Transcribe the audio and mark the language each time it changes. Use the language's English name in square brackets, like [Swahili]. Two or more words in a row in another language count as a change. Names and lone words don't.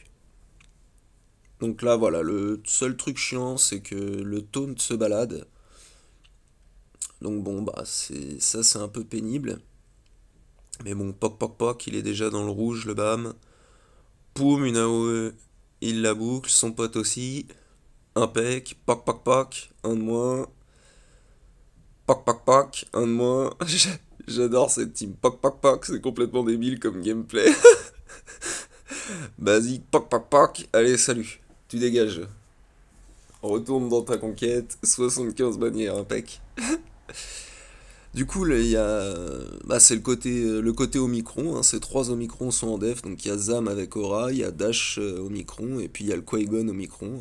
[French] Donc là, voilà, le seul truc chiant, c'est que le taunt se balade. Donc bon, c'est un peu pénible. Mais bon, poc poc poc, il est déjà dans le rouge, le bam. Poum, une AOE, il la boucle, son pote aussi. Impec, poc poc poc, un de moins. Poc poc poc, un de moins. J'adore cette team. Poc poc poc, c'est complètement débile comme gameplay. Basique, poc poc poc, allez salut, tu dégages. On retourne dans ta conquête, 75 bannières, impec. Du coup, là, il y a, c'est le côté Omicron, hein, ces trois Omicrons sont en def, donc il y a Zam avec Aura, il y a Dash Omicron, et puis il y a le Qui-Gon Omicron.